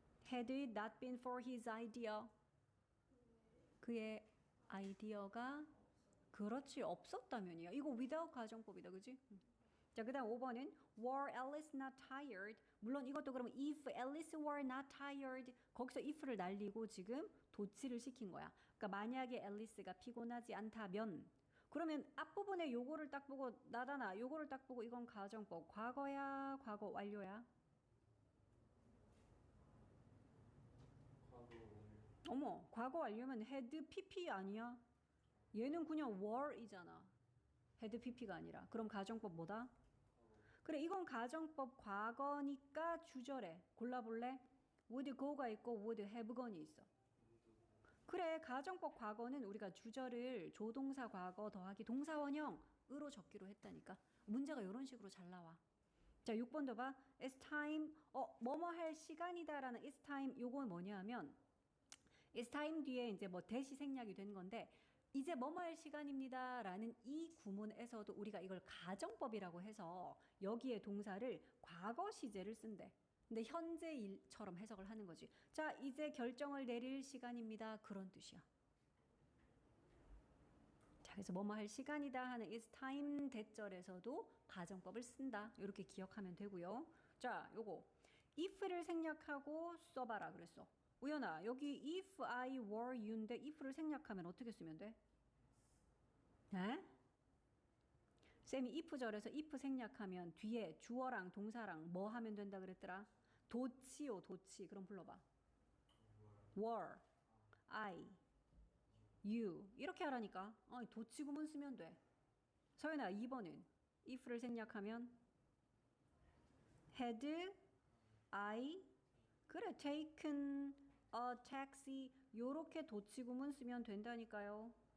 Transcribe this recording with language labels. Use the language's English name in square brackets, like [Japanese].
[English] Had it not been for his idea. [Korean] 그의 아이디어가 그렇지 없었다면이야. 이거 without 가정법이다. 그지? 자, 그 다음 5번은 [English] were Alice not tired? [Korean] 물론 이것도 그러면 [English] if Alice were not tired [Korean] 거기서 if를 날리고 지금 도치를 시킨 거야. 그러니까 만약에 앨리스가 피곤하지 않다면 그러면 앞부분에 요거를 딱 보고 나다나 요거를 딱 보고 이건 가정법 과거야 과거 완료야? 과거 완료. 어머 과거 완료면 had pp 아니야? 얘는 그냥 were이잖아. had pp가 아니라. 그럼 가정법 뭐다? 그래 이건 가정법 과거니까 주절에 골라볼래? [English] would go [Korean] 가 있고 [English] would have gone [Korean] 이 있어. 그래 가정법 과거는 우리가 주절을 조동사 과거 더하기 동사 원형으로 적기로 했다니까. 문제가 이런 식으로 잘 나와. 자 6번도 봐. It's time 뭐뭐 할 시간이다라는 it's time 요건 뭐냐 하면 it's time 뒤에 이제 뭐 대시 생략이 된 건데 이제 뭐뭐 할 시간입니다 라는 이 구문에서도 우리가 이걸 가정법이라고 해서 여기에 동사를 과거 시제를 쓴대. 근데 현재 일처럼 해석을 하는 거지. 자 이제 결정을 내릴 시간입니다 그런 뜻이야. 자 그래서 뭐뭐 할 시간이다 하는 it's time 대절에서도 가정법을 쓴다. 이렇게 기억하면 되고요. 자 요거 if를 생략하고 써봐라 그랬어. 우연아 여기 if I were you인데 if를 생략하면 어떻게 쓰면 돼? 네? 쌤이 if절에서 if 생략하면 뒤에 주어랑 동사랑 뭐 하면 된다 그랬더라? 도치요 도치. 그럼 불러봐. [English] were, I, you [Korean] 이렇게 하라니까. 도치 구문 쓰면 돼. 서연아 2번은 if를 생략하면 had I 그래 [English] taken a taxi [Korean] 요렇게 도치 구문 쓰면 된다니까요.